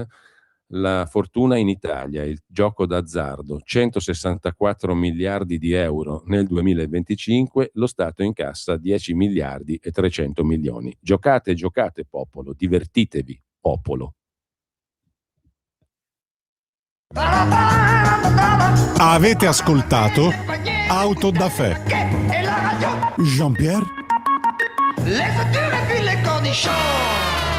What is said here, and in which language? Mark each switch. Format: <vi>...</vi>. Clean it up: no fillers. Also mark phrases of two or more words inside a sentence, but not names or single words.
<it>La fortuna in Italia, il gioco d'azzardo, 164 miliardi di euro nel 2025, lo Stato incassa 10 miliardi e 300 milioni. Giocate, giocate popolo, divertitevi popolo. Avete ascoltato Auto da Fè.</it> <fr>Et la radio, Jean-Pierre les voitures et puis les cornichons.</fr>